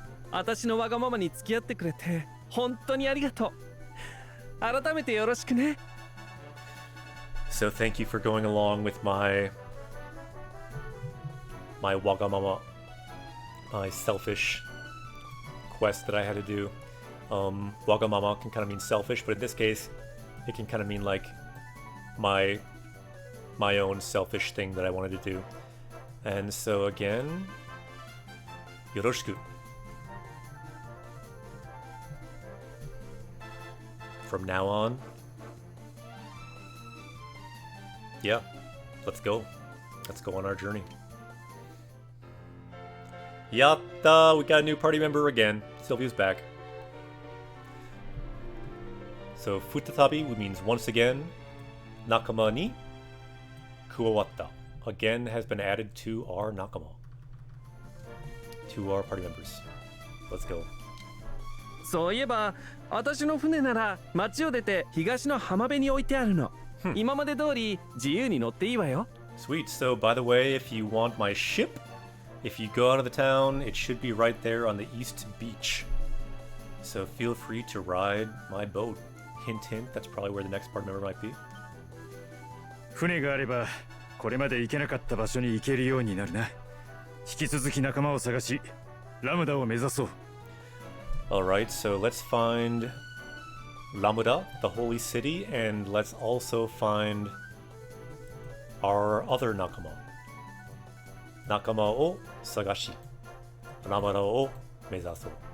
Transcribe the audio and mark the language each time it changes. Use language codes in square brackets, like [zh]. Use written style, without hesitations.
[ja] 私のわがままに付き合ってくれて本当にありがとう。改めてよろしくね。 [en] So thank you for going along with my wagamama, my selfish quest that I had to do. Wagamama can kind of mean selfish, but in this case, it can kind of mean like my own selfish thing that I wanted to do. And so again, yoroshiku. From now on, yeah, let's go. Let's go on our journey. [ja] Yatta! [en] We got a new party member again. Sylvia's back. So, futatabi means once again. [ja] Nakama ni kuwawatta. [en] Again has been added to our nakama. To our party members. Let's go. [ja] そういえば私の船なら町を出て東の浜辺に置いてあるの。今まで通り自由に乗っていいわよ。 [en] Sweet. So, by the way, if you want my ship, if you go out of the town, it should be right there on the east beach. So feel free to ride my boat. Hint, hint. That's probably where the next party member might be. [ja] 船があればこれまで行けなかった場所に行けるようになるな。引き続き仲間を探し、ラムダを目指そう。 [en] Alright, so let's find Lamuda, the holy city, and let's also find our other nakama. [ja] Nakama o sagashi. Lamuda o mezasu.